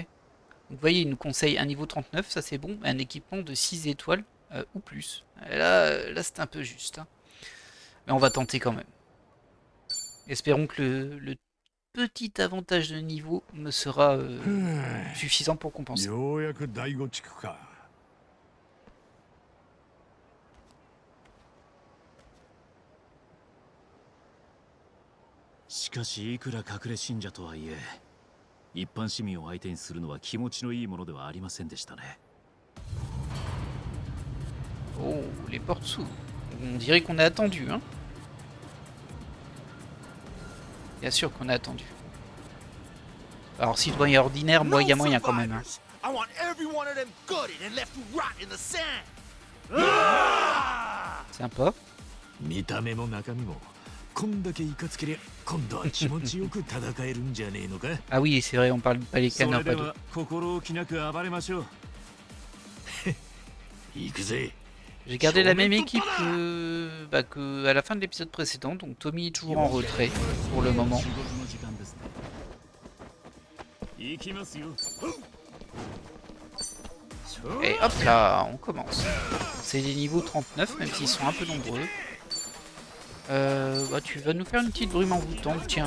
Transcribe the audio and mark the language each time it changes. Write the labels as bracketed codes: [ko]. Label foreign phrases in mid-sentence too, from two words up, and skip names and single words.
[fr] Vous voyez, il nous conseille un niveau 39, ça c'est bon, un équipement de 6 étoiles ou plus. Là c'est un peu juste, hein. Mais on va tenter quand même. Espérons que le petit avantage de niveau me sera suffisant pour compenser. [ja] ようやく第五地区か。しかしいくら隠れ信者とはいえ一般市民を相手にするのは気持ちのいいものではありませんでしたね。 [fr] Oh, les portes s'ouvrent. On dirait qu'on a attendu, hein. Bien sûr qu'on a attendu. Alors citoyen ordinaire, moi il y a moyen quand même, hein. Sympa. [ja] 見た目も中身もこんだけいかつけりゃ今度は気持ちよく戦えるんじゃねえのか。 [fr] Ah oui, c'est vrai, on parle pas les canards, pas d'eau. [ja] 心置きなく暴れましょう。行くぜ。 [fr] J'ai gardé la même équipe que à la fin de l'épisode précédent, donc Tommy est toujours en retrait pour le moment. Et hop là, on commence. C'est les niveaux 39, même s'ils sont un peu nombreux. Tu vas nous faire une petite brume envoûtante, tiens.